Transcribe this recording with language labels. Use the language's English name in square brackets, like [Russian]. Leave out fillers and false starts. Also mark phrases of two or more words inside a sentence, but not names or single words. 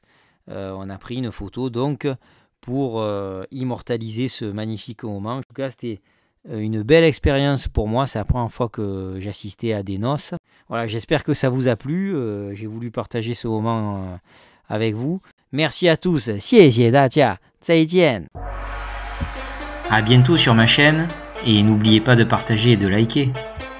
[French] On a pris une photo donc pour immortaliser ce magnifique moment. En tout cas, c'était une belle expérience pour moi, c'est la première fois que j'assistais à des noces. Voilà, j'espère que ça vous a plu, j'ai voulu partager ce moment avec vous. Merci à tous, [Chinese] 谢谢大家，再见。 [French] À bientôt sur ma chaîne et n'oubliez pas de partager et de liker.